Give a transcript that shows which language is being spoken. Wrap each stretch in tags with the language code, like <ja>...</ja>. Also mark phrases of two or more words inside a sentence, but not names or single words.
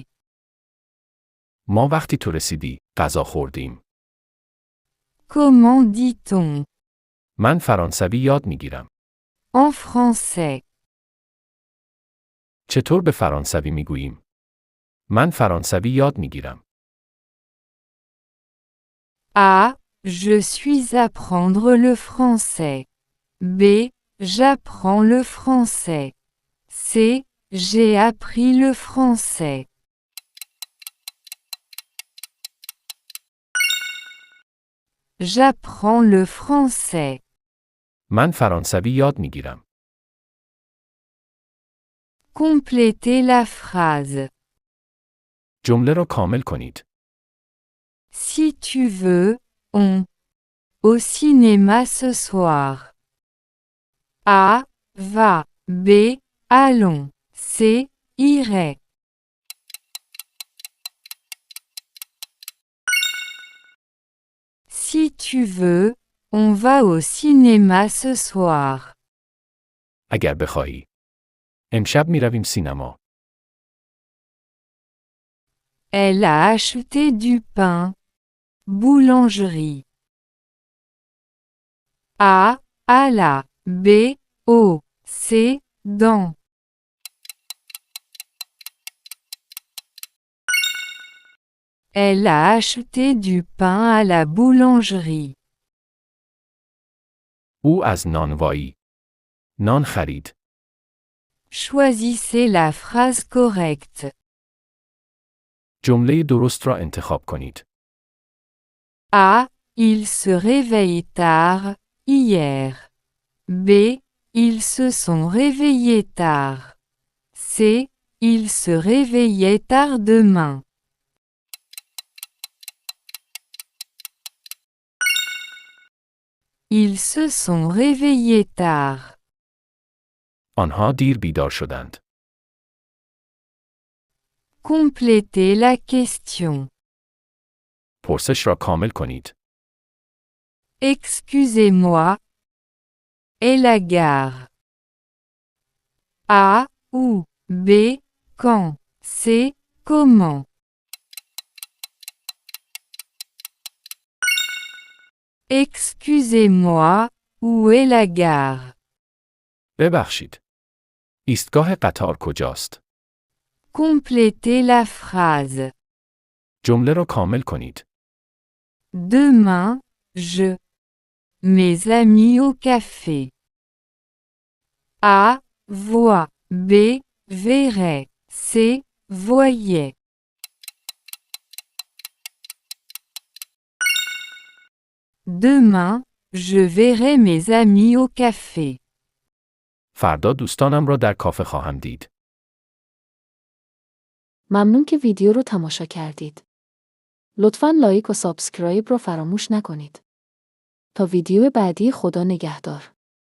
<fa>ما وقتی تو رسیدی، غذا خوردیم.</fa> <fr>Comment dit-on</fr> <fa>من فرانسوی یاد می گیرم.</fa> <fr>en français?</fr> <fa>چطور به فرانسوی می گوییم؟ من فرانسوی یاد می گیرم.</fa> <fr>A, je suis apprendre le français. B, j'apprends le français. C, j'ai appris le français. J'apprends le français.</fr> <fa>من فرانسوی یاد می گیرم.</fa> <fr>Complétez la phrase.</fr> <fa>جمله را کامل کنید.</fa> <fr>Si tu veux, on. Au cinéma ce soir. A, va. B, allons. C, irai. Si tu veux, on va au cinéma ce soir.</fr> <fa>اگر بخواهی. امشب می رویم سینما.</fa> <fr>Elle a acheté du pain. Boulangerie. A, à la. B, au. C, dans. Elle a acheté du pain à la boulangerie.</fr> <fa>او از نانوایی. نان خرید.</fa> <fr>Choisissez la phrase correcte.</fr> <fa>جمله درست را انتخاب کنید.</fa> <fr>A, il se réveille tard, hier. B, ils se sont réveillés tard. C, ils se réveillaient tard demain. Ils se sont réveillés tard.</fr> <fa>آنها دیر بیدار شدند.</fa> <fr>Complétez la question.</fr> <fa>پرسش را کامل کنید.</fa> <fr>Excusez-moi. Et la gare. A, ou B, Quand. C'est comment. Excusez-moi, où est la gare?</fr> <fa>ببخشید. ایستگاه قطار کجاست؟</fa> <fr>Complétez la phrase.</fr> <fa>جمله را کامل کنید.</fa> <fr>Demain, je. Mes amis au café. A. Voix. B. Verrait. C. Voyait. Demain, je verrai mes amis au café.</fr> <fa>فردا دوستانم را در کافه خواهم دید. ممنون که ویدیو رو تماشا کردید. لطفاً لایک و سابسکرایب رو فراموش نکنید. تا ویدیو بعدی، خدا نگهدار.</fa>